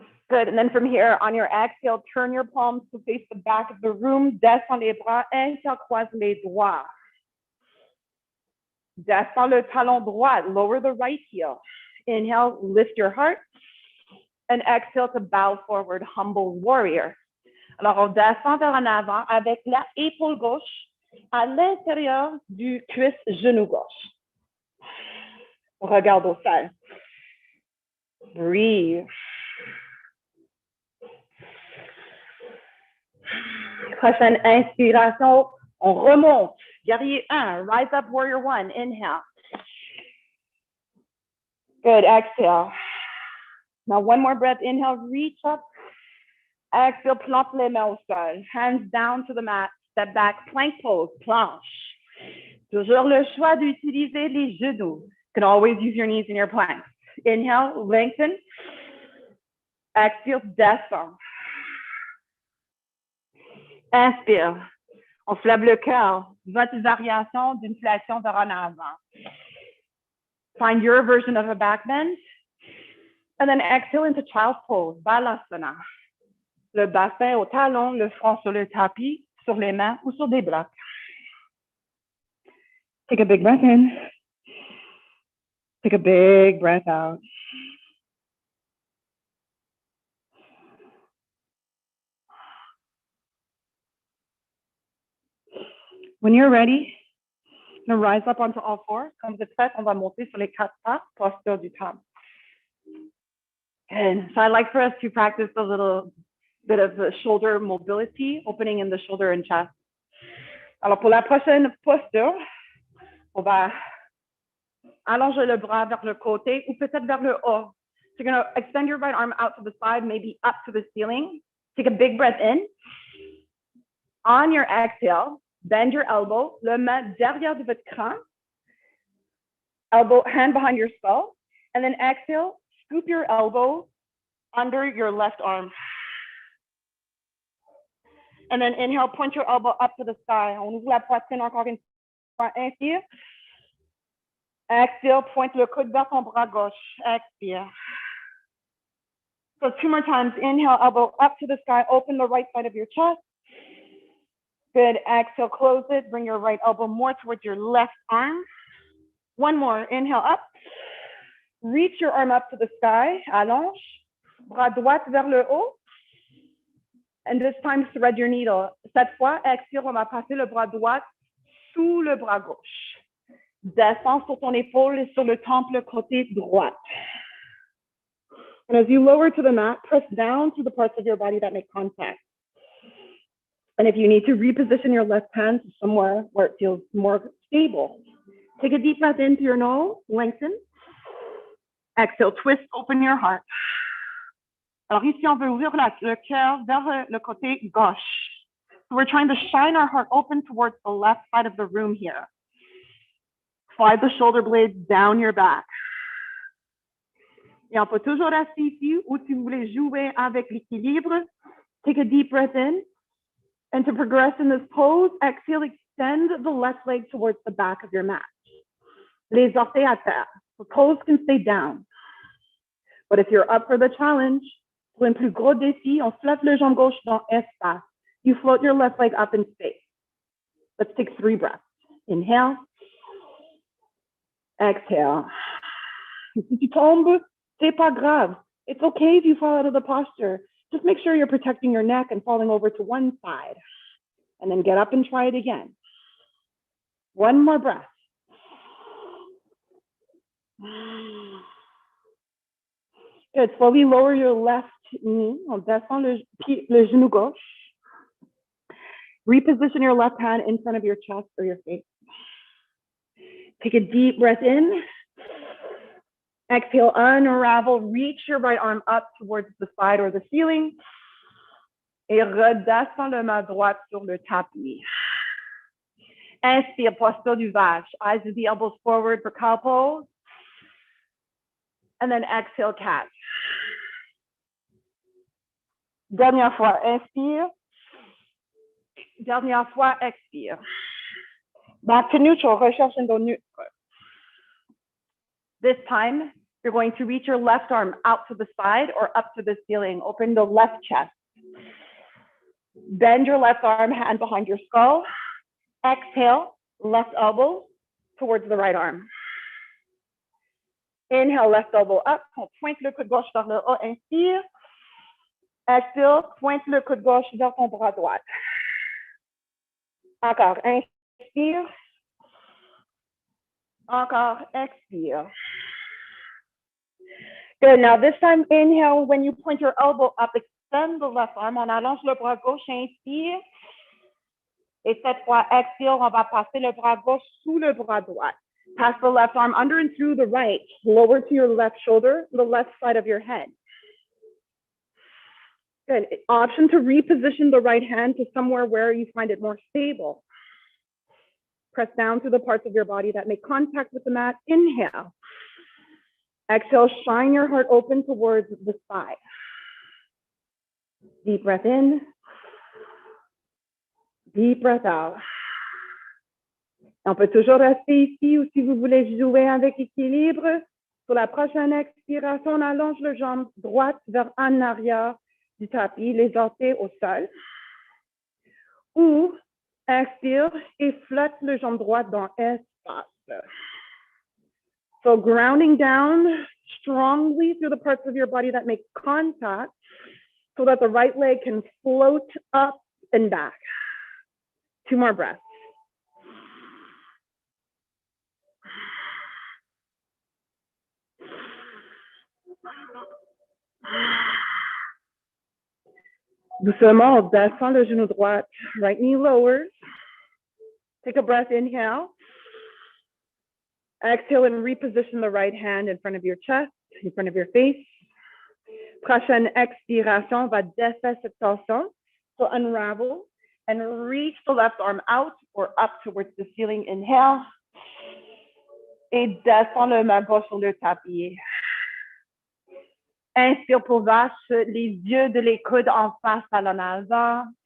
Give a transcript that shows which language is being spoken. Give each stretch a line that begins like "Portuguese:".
English: Good, and then from here, on your exhale, turn your palms to face the back of the room,
French: descends les bras, intercroise les doigts. Descends le talon droit,
English: lower the right heel. Inhale, lift your heart, and exhale to bow forward, humble warrior.
French: Alors, on descend vers en avant avec la épaule gauche à l'intérieur du cuisse genou gauche. Regarde au sol.
English: Breathe.
French: Prochaine inspiration, on remonte. Guerrier 1,
English: rise up, warrior 1, inhale. Good, exhale. Now one more breath, inhale, reach up. Exhale,
French: plante les mains au sol.
English: Hands down to the mat. Step back, plank pose, planche.
French: Toujours le choix d'utiliser les genoux.
English: You can always use your knees in your plank. Inhale, lengthen. Exhale, descend.
French: Inspire. On soulève le cœur. Votre variation d'une flexion vers en avant.
English: Find your version of a back bend. And then exhale into child's pose,
French: Balasana. Le bassin au talon, le front sur le tapis, sur les mains ou sur des blocs.
English: Take a big breath in. Take a big breath out. When you're ready, you're gonna rise up onto all fours.
French: Quand vous êtes prête, on va monter sur les quatre pas, posture du temps.
English: And so I'd like for us to practice a little bit of the shoulder mobility, opening in the shoulder and chest.
French: Alors pour la prochaine posture, on va allonger le bras vers le côté ou peut-être vers le haut.
English: So you're going to extend your right arm out to the side, maybe up to the ceiling. Take a big breath in. On your exhale, bend your elbow,
French: le main derrière de votre crâne,
English: elbow, hand behind your skull, and then exhale, scoop your elbow under your left arm. And then inhale, point your elbow up to the sky.
French: On ouvre la poitrine encore une fois. Inspire.
English: Exhale,
French: pointe le coude vers ton bras gauche. Expire.
English: So 2 more times. Inhale, elbow up to the sky. Open the right side of your chest. Good. Exhale, close it. Bring your right elbow more towards your left arm. One more. Inhale up. Reach your arm up to the sky.
French: Allonge. Bras droit vers le haut.
English: And this time, thread your needle.
French: Cette fois, expire, on va passer le bras droit sous le bras gauche. Descends sur ton épaule et sur le temple côté droit.
English: And as you lower to the mat, press down to the parts of your body that make contact. And if you need to reposition your left hand to somewhere where it feels more stable, take a deep breath in through your nose, lengthen. Exhale, twist, open your heart. Alors ici, on veut ouvrir le cœur vers le côté gauche. So we're trying to shine our heart open towards the left side of the room here. Slide the shoulder blades down your back.
French: Et on peut toujours rester ici, ou si vous voulez jouer avec l'équilibre,
English: take a deep breath in. And to progress in this pose, exhale, extend the left leg towards the back of your mat.
French: Les orteils à terre.
English: The toes can stay down. But if you're up for the challenge,
French: pour un plus gros défi, on flotte le jambe gauche dans espace.
English: You float your left leg up in space. Let's take 3 breaths. Inhale. Exhale.
French: Si tu tombes, c'est pas grave.
English: It's okay if you fall out of the posture. Just make sure you're protecting your neck and falling over to one side. And then get up and try it again. One more breath. Good. Slowly lower your left knee.
French: On descend le genou gauche.
English: Reposition your left hand in front of your chest or your face. Take a deep breath in. Exhale, unravel, reach your right arm up towards the side or the ceiling.
French: Et redescends le main droite sur le tapis. Inspire, posture du vache.
English: Eyes with the elbows forward for cow pose. And then exhale, cat.
French: Dernière fois, inspire. Dernière fois, expire.
English: Back to neutral, recherche indo neutre. This time, you're going to reach your left arm out to the side or up to the ceiling. Open the left chest. Bend your left arm, hand behind your skull. Exhale, left elbow towards the right arm. Inhale, left elbow up.
French: On pointe le coude gauche vers le haut. Inspire. Expire, pointe le coude gauche vers ton bras droit. Encore, inspire. Encore, expire.
English: Good. Now this time, inhale. When you point your elbow up, extend the left arm.
French: On allonge le bras gauche. Inspire. Et cette fois, expire. On va passer le bras gauche sous le bras droit.
English: Pass the left arm under and through the right. Lower to your left shoulder, the left side of your head. Good. Option to reposition the right hand to somewhere where you find it more stable. Press down to the parts of your body that make contact with the mat. Inhale. Exhale, shine your heart open towards the side. Deep breath in. Deep breath out.
French: On peut toujours rester ici ou si vous voulez jouer avec équilibre. Pour la prochaine expiration, on allonge le jambe droite vers en arrière du tapis, les orteils au sol. Ou expire et flotte le jambe droite dans espace.
English: So grounding down strongly through the parts of your body that make contact so that the right leg can float up and back. 2 more breaths.
French: Doucement, on descend le genou droit.
English: Right knee lowers. Take a breath, inhale. Exhale and reposition the right hand in front of your chest, in front of your face.
French: Prochaine expiration, on va défaire cette tension.
English: So unravel and reach the left arm out or up towards the ceiling. Inhale.
French: Et descend le main gauche sur le tapis. Inspire pour vache, les yeux de les coudes en face à l'en avant.